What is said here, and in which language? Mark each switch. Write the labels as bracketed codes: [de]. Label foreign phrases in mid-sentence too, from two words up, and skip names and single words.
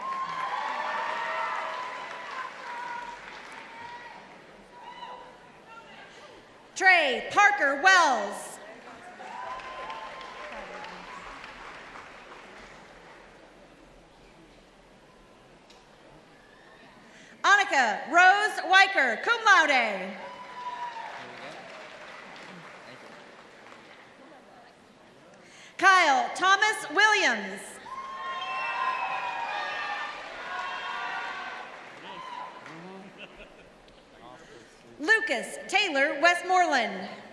[en] Trey Parker Wells. Annika Rose Weicker, [la] cum laude. [en] Kyle Thomas Williams. Lucas Taylor Westmoreland.